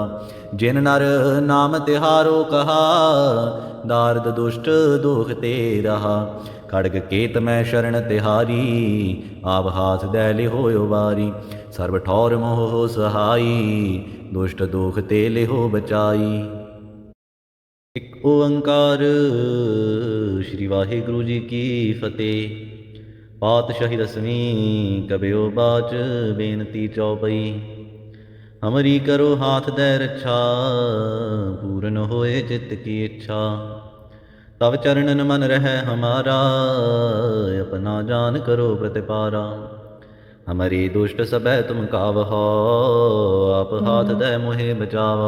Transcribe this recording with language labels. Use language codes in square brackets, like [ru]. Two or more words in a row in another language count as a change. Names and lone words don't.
[hi] जिन नर नाम तिहारो कहा, दार्द दुष्ट दुख ते रहा। खड़ग केत मैं शरण तिहारी, आप हाथ दै लिहो उबारी। सर्व ठौर मोह सहाई, दुष्ट दुख ते लिहो बचाई। एक ओंकार श्री वाहिगुरु जी की फतेह। पातशाही दसवीं कबियो बाच बेनती चौपई। हमरी करो हाथ दै रक्षा, पूर्ण होए चित्त की इच्छा। तब चरणन मन रह हमारा, अपना जान करो प्रतिपारा। हमारी दुष्ट सबै तुम कावहो, आप हाथ दै मोहे बचावो।